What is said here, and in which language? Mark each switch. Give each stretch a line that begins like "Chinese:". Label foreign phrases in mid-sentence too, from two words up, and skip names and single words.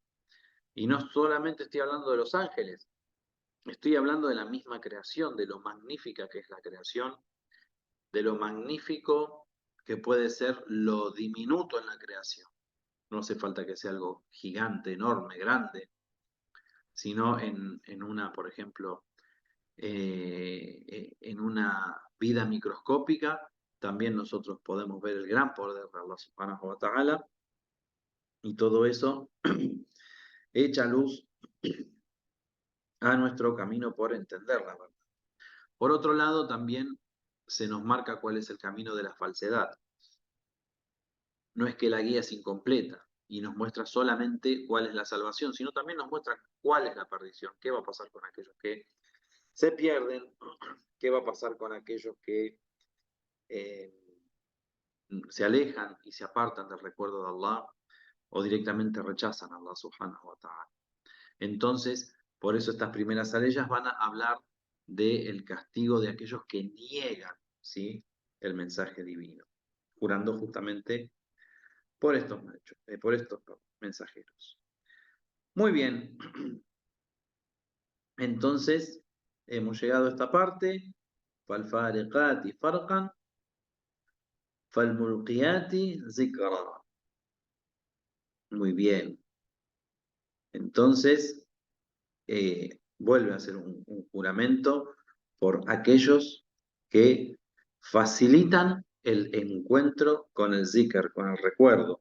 Spanish: Y no solamente estoy hablando de los ángeles, estoy hablando de la misma creación, de lo magnífica que es la creación, de lo magnífico que puede ser lo diminuto en la creación. No hace falta que sea algo gigante, enorme, grande, sino en una, por ejemplo, en una vida microscópica, también nosotros podemos ver el gran poder de
Arabic: الله سبحانه وتعالى,
Spanish: y todo eso echa luz a nuestro camino por entender la verdad. Por otro lado, también se nos marca cuál es el camino de la falsedad. No es que la guía es incompleta y nos muestra solamente cuál es la salvación, sino también nos muestra cuál es la perdición, qué va a pasar con aquellos que se pierden, qué va a pasar con aquellos que eh, se alejan y se apartan del recuerdo de Allah o directamente rechazan a
Arabic: الله سبحانه وتعالى.
Spanish: Entonces, por eso estas primeras aleyas van a hablar del castigo de aquellos que niegan, ¿sí?, el mensaje divino, jurando justamente por estos mensajeros. Muy bien, entonces hemos llegado a esta parte.
Arabic: فَالْفَارِقَاتِ فَرْقًا فَالْمُلْقِيَاتِ ذِكْرًا.
Spanish: Muy bien. Entonces, vuelve a hacer un juramento por aquellos que facilitan el encuentro con el zikr, con el recuerdo.